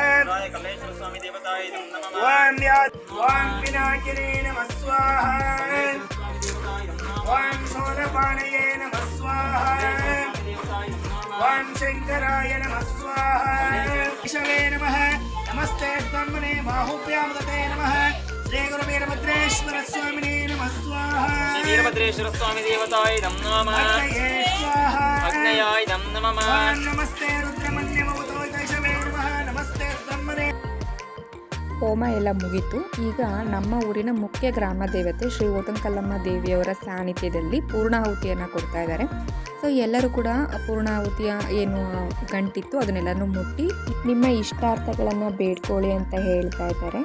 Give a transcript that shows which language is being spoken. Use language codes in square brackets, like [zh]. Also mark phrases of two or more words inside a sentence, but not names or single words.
[sa] ओम पिनाकिने नमः स्वाहा ओम शूलपाणये नमः स्वाहा ओम शंकराय नमः स्वाहा केशवे नमः नमस्ते ब्रह्मणे बाहुभ्यां दते नमः श्री गुरुवीरभद्रेश्वर स्वामिने नमः स्वाहा वीरभद्रेश्वर स्वामी देवताय नमः अग्नये स्वाहा अग्नयाय नमः ओम नमस्ते रुद्रमन्यमवतो कैशवे नमः नमस्ते ब्रह्मणे. [kn] ಹೋಮ ಎಲ್ಲ ಮುಗೀತು. ಈಗ ನಮ್ಮ ಊರಿನ ಮುಖ್ಯ ಗ್ರಾಮ ದೇವತೆ ಶ್ರೀ ಓತಂಕಲ್ಲಮ್ಮ ದೇವಿಯವರ ಸಾನ್ನಿಧ್ಯದಲ್ಲಿ ಪೂರ್ಣಾಹುತಿಯನ್ನು ಕೊಡ್ತಾ ಇದ್ದಾರೆ. ಸೊ ಎಲ್ಲರೂ ಕೂಡ ಪೂರ್ಣಾಹುತಿಯ ಏನು ಗಂಟಿತ್ತು ಅದನ್ನೆಲ್ಲನೂ ಮುಟ್ಟಿ ನಿಮ್ಮ ಇಷ್ಟಾರ್ಥಗಳನ್ನು ಬೇಡ್ಕೊಳ್ಳಿ ಅಂತ ಹೇಳ್ತಾ ಇದ್ದಾರೆ.